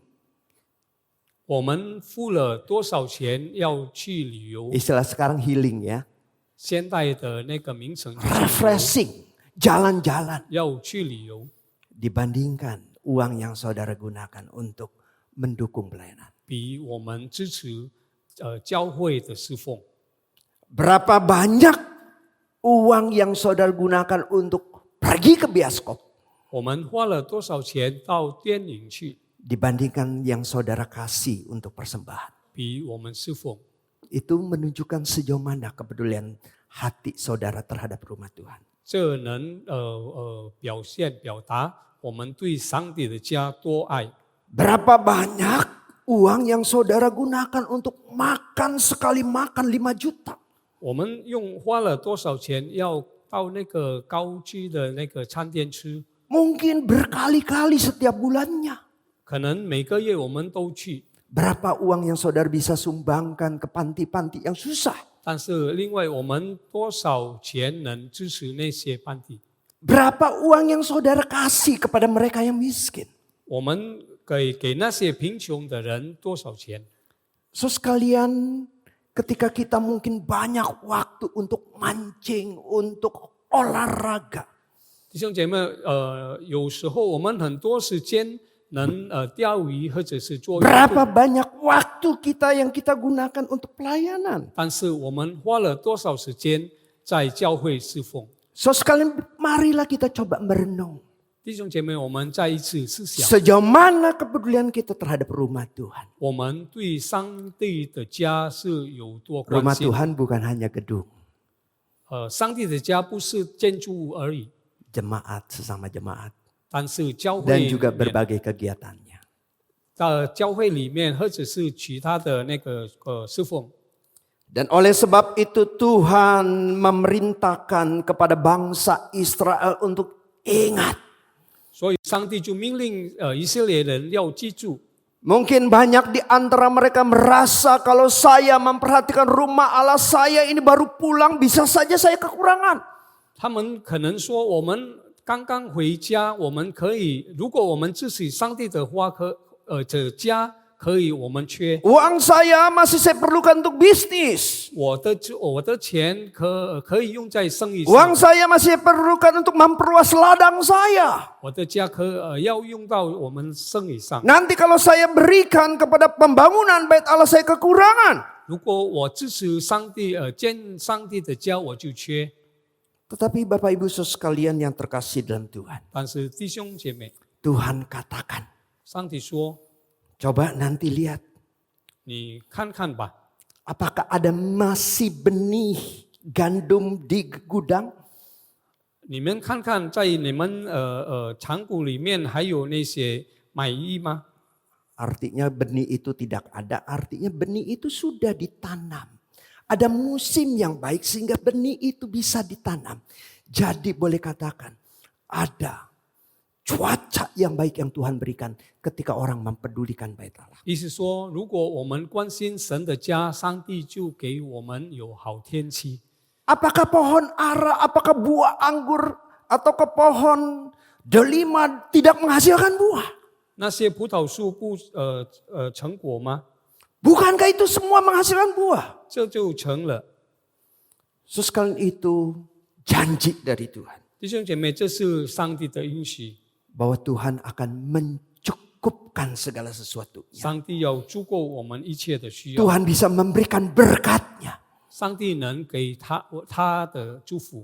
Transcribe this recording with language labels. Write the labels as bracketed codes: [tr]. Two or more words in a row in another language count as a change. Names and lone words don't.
[zh] 我们付了多少钱要去旅游？ [id] Istilah sekarang healing ya. [zh] 现代的那个名称就是旅游 [id] Refreshing. Jalan-jalan. [zh] 要去旅游， [id] Dibandingkan uang yang saudara gunakan untuk mendukung pelayanan. [zh] 比我们支持教会的侍奉。 [id] Berapa banyak uang yang saudara gunakan untuk pergi ke bioskop [zh] 我们花了多少钱到电影去， [id] dibandingkan yang saudara kasih untuk persembahan. [zh] 比我们侍奉？ [id] Itu menunjukkan sejauh mana kepedulian hati saudara terhadap rumah Tuhan. [zh] 这能表达我们对上帝的家多爱。 [id] Berapa banyak uang yang saudara gunakan untuk makan sekali makan 5 juta. [zh] 我们花了多少钱要到那个高级的那个餐店吃？ [id] Mungkin berkali-kali setiap bulannya. [zh] 可能每个月我们都去， [id] Berapa uang yang saudara bisa sumbangkan ke panti-panti yang susah. [zh] 但是另外我们多少钱能支持那些班底？ [id] Berapa uang yang saudara kasih kepada mereka yang miskin. [zh] 我们给那些贫穷的人多少钱？ [id] So sekalian ketika kita mungkin banyak waktu untuk mancing, untuk olahraga. [zh] 弟兄姐妹，有时候我们很多时间能钓鱼或者是做运动， [id] Berapa banyak waktu kita yang kita gunakan untuk pelayanan. [zh] 但是我们花了多少时间在教会侍奉？ [id] So sekalian marilah kita coba merenung. [zh] 弟兄姐妹，我们再一次思想， [id] Sejauh mana kepedulian kita terhadap rumah Tuhan. [zh] 我们对上帝的家是有多关 [id] Rumah [zh] 心。 [id] Tuhan bukan hanya gedung. [zh] 上帝的家不是建筑物而已， [id] Jemaat sesama jemaat. [zh] 但是教 [id] Dan [zh] 会 [id] juga [zh] 里面 [id] berbagai kegiatannya. [zh] 教会里面，或者是其他的那个侍奉。 [id] Dan oleh sebab itu Tuhan memerintahkan kepada bangsa Israel untuk ingat. [zh] 所以上帝就命令以色列人要记住。 [id] Mungkin banyak di antara mereka merasa kalau saya memperhatikan rumah Allah saya ini baru pulang bisa saja saya kekurangan. [zh] 他们可能说，我们刚刚回家，我们可以，如果我们支持上帝的话，这家可以，我们缺。 [id] Uang saya masih saya perlukan untuk bisnis. [zh] 我的钱可以用在生意 [id] Uang [zh] 上， [id] saya masih saya perlukan untuk memperluas ladang saya. [zh] 我的家要用到我们生意上。 [id] Nanti kalau saya berikan kepada pembangunan bait Allah saya kekurangan. [zh] 如果我支持上帝建上帝的家，我就缺。 [id] Tetapi Bapak Ibu Saudara sekalian yang terkasih dalam Tuhan. [zh] 但是弟兄姐妹， [id] Tuhan katakan, [zh] 上帝说， [id] coba nanti lihat [zh] 你看看吧， [id] apakah ada masih benih gandum di gudang? [zh] 你们看看在你们仓库里面还有那些买衣吗？ [id] Artinya benih itu tidak ada, artinya benih itu sudah ditanam. Ada musim yang baik sehingga benih itu bisa ditanam. Jadi boleh katakan ada cuaca yang baik yang Tuhan berikan ketika orang mempedulikan bait Allah. [zh] 意思说，如果我们关心神的家，上帝就给我们有好天气。 [id] Apakah pohon ara, apakah buah anggur, ataukah pohon delima tidak menghasilkan buah? [zh] 那些葡萄树不成果吗？ [id] Bukankah itu semua menghasilkan buah? [zh] 这就成了。 [id] Sekalian itu janji dari Tuhan. [zh] 弟兄姐妹，这是上帝的应许， [id] Bahwa Tuhan akan mencukupkan segala sesuatunya. [zh] 上帝要足够我们一切的需要， [id] Tuhan bisa memberikan berkatnya [zh] 上帝能给他的祝福。